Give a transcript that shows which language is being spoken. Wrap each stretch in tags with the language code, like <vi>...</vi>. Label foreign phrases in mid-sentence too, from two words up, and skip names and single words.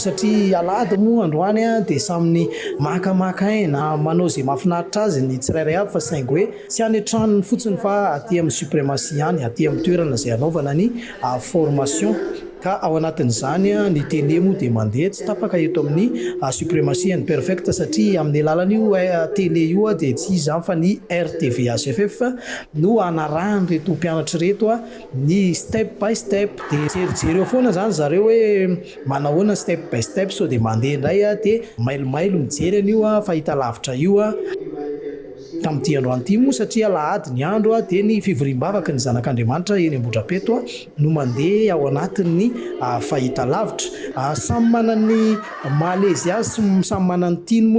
<mg>satria alahady moa androany dia saminy makamaka aina manao izay mahafinaritra azy ny tsirairay avy fa saingy hoe tsy any an-tranony fotsiny fa aty amin'ny Supremacy ihany aty amin'ny toerana izay anaovana ny formation ka ao anatin'izany ny télé moa dia mandeha tsy tapaka eto amin'ny Supremacy and Perfecta satria amin'ny alalan'io télé io dia tsy izy zany fa ny RTV ACFF no anarahany reto mpianatra reto ny step by step dia jerijery eo foana zany zareo hoe manahoana step by step so dia mandeha indray dia mailomailo mijery an'io fahita lavitra io tamin'ity andro an'ity moa satria alahady ny andro dia ny fivoriam-bavaka ny zanak'Andriamanitra eny Ambohidrapeto no mandeha ao anatin'ny fahita lavitra samy manany mahalezy azy samy manany tiny moa</mg>